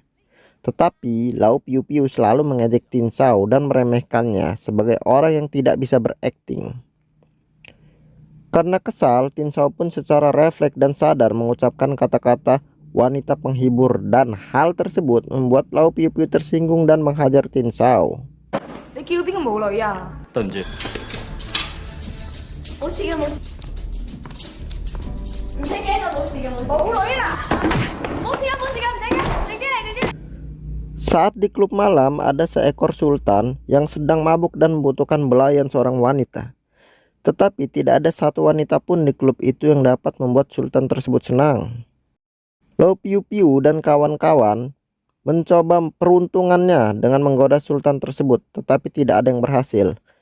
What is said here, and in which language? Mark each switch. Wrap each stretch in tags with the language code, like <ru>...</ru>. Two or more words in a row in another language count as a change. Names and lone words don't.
<id>Tetapi Lau Piu Piu selalu mengejek Tin Shao dan meremehkannya sebagai orang yang tidak bisa berakting. Karena kesal, Tin Shao pun secara refleks dan sadar mengucapkan kata-kata wanita penghibur, dan hal tersebut membuat Lau Piu Piu tersinggung dan menghajar Tin Shao.</id> <yue>你叫邊個冇女啊？對唔住，冇事嘅，冇事。唔使驚啊，冇事嘅，冇女啦。冇事嘅，冇事嘅，唔使驚，你驚你驚。</yue> <id>Saat di klub malam ada seekor sultan yang sedang mabuk dan membutuhkan belayan seorang wanita. Tetapi tidak ada satu wanita pun di klub itu yang dapat membuat sultan tersebut senang. Lau Piu Piu dan kawan-kawan mencoba peruntungannya dengan menggoda sultan tersebut, tetapi tidak ada yang berhasil.</id>